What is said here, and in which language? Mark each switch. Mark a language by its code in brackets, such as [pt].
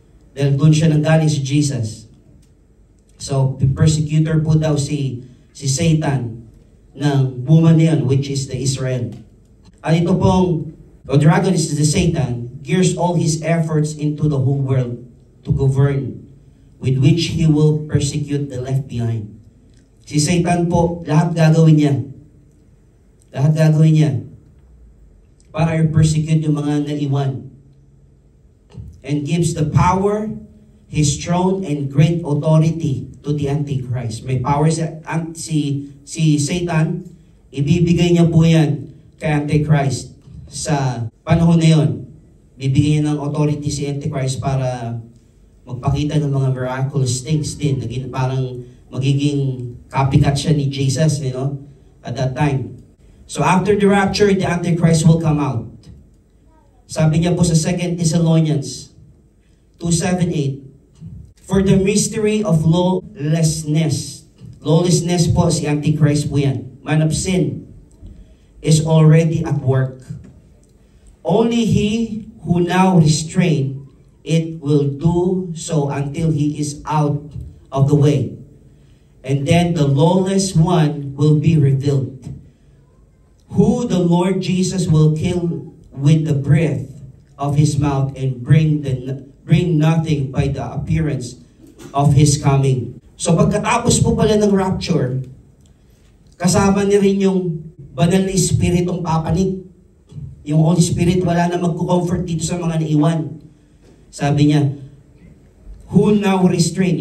[tl] Dahil doon siya nanggaling si Jesus. So, persecutor po daw si Satan ng woman niyan, [en] which is the Israel. [tl] At ito pong, [en] the dragon is the Satan, gears all his efforts into the whole world to govern, with which he will persecute the left behind. [tl] Si Satan po, lahat gagawin niya. Lahat gagawin niya para i-persecute yung mga naiwan. [en] And gives the power, his throne, and great authority to the Antichrist. [tl] May power si Satan, ibibigay niya po yan kay Antichrist sa panahon na yun. Bibigyan niya ng authority si Antichrist para magpakita ng mga miraculous things din. Parang magiging copycat siya ni Jesus, [en] you know, at that time. So after the rapture, the Antichrist will come out. [tl] Sabi niya po sa [en] 2 Thessalonians 2:7-8, "For the mystery of lawlessness," lawlessness [tl] po, si Antichrist po yan, [en] man of sin, "is already at work. Only he who now restrain it will do so until he is out of the way. And then the lawless one will be revealed, who the Lord Jesus will kill with the breath of his mouth and bring nothing by the appearance of his coming." [tl] So pagkatapos po pala ng rapture, kasama niya rin yung banal na Espiritong papanik. Yung Holy Spirit, wala na magko-comfort dito sa mga naiwan. Sabi niya, [en] who now restrain.